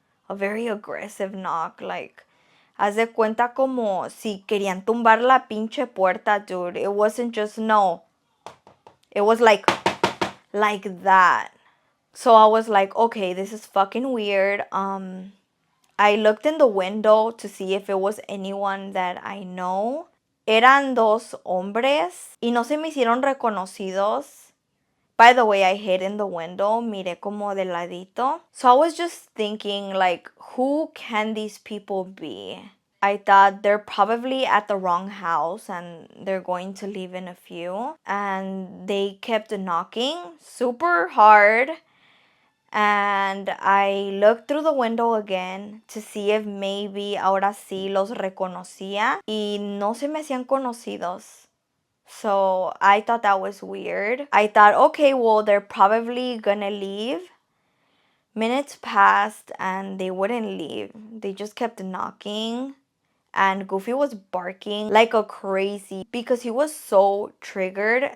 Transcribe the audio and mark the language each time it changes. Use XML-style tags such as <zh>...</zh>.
<en>A very aggressive knock, like,</en> <es>haz de cuenta como si querían tumbar la pinche puerta, dude.</es> <en>It wasn't just no. It was like that. So I was like, okay, this is fucking weird. I looked in the window to see if it was anyone that I know.</en> <es>Eran dos hombres y no se me hicieron reconocidos.</es> <en>By the way, I hid in the window,</en> <es>miré como de ladito.</es> <en>So I was just thinking, like, who can these people be? I thought they're probably at the wrong house and they're going to leave in a few. And they kept knocking super hard. And I looked through the window again to see if maybe</en> <es>ahora sí los reconocía. Y no se me hacían conocidos.</es> <en>So I thought that was weird. I thought, okay, well, they're probably gonna leave. Minutes passed and they wouldn't leave. They just kept knocking. And Goofy was barking like a crazy because he was so triggered.</en>